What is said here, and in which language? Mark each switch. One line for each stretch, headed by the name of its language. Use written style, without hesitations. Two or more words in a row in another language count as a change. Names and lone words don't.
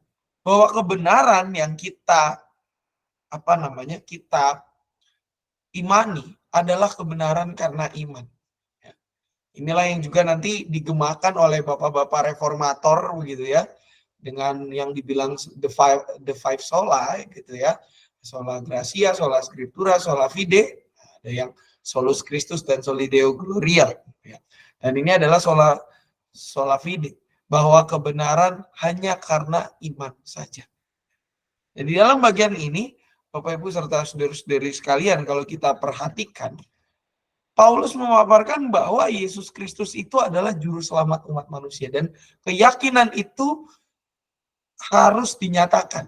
Indonesian: Bahwa kebenaran yang kita imani adalah kebenaran karena iman. Ya. Inilah yang juga nanti digemakan oleh bapak-bapak reformator begitu ya, dengan yang dibilang
English: the five sola
Indonesian: gitu ya,
Latin: sola gratia, sola scriptura, sola fide,
Indonesian: ada yang
Latin: solus Christus
Indonesian: dan
Latin: soli deo gloria
Indonesian: ya. Dan ini adalah
Latin: sola fide,
Indonesian: bahwa kebenaran hanya karena iman saja. Dan di dalam bagian ini Bapak Ibu serta saudara-saudari sekalian, kalau kita perhatikan, Paulus memaparkan bahwa Yesus Kristus itu adalah juru selamat umat manusia, dan keyakinan itu harus dinyatakan.